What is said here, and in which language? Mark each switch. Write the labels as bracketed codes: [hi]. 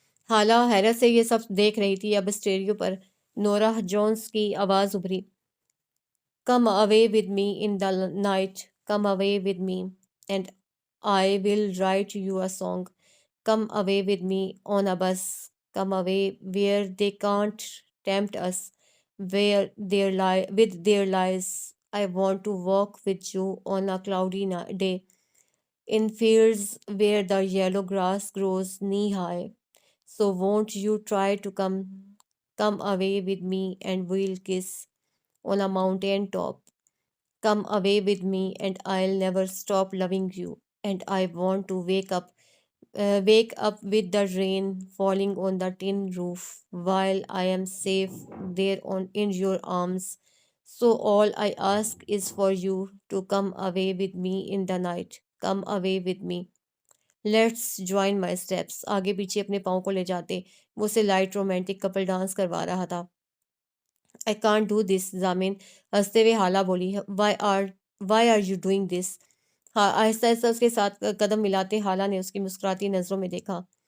[ur] حالہ حیرت سے یہ سب دیکھ رہی تھی۔ اب اسٹیریو پر نورا جونز کی آواز ابھری، [en] Come away with me in the night, come away with me and I will write you a song, come away with me آن اے بس، کم اوے where they can't tempt us with their lies. I want to walk with you on a cloudy day in fields where the yellow grass grows knee high. So won't you try to come away with me and we'll kiss on a mountain top. Come away with me and I'll never stop loving you. And I want to wake up with the rain falling on the tin roof while I am safe there in your arms. So all I ask is for you to come away with me in the night. Come away with me. Let's join my steps. [ur] آگے پیچھے اپنے پاؤں کو لے جاتے وہ اسے light romantic Kapil dance کروا رہا تھا۔ [en] I can't do this, [ur] ضامن ہنستے ہوئے حالہ بولی، [en] Why are you doing this? [ur] آہستہ آہستہ اس کے ساتھ قدم ملاتے حالہ نے اس کی مسکراتی نظروں میں دیکھا۔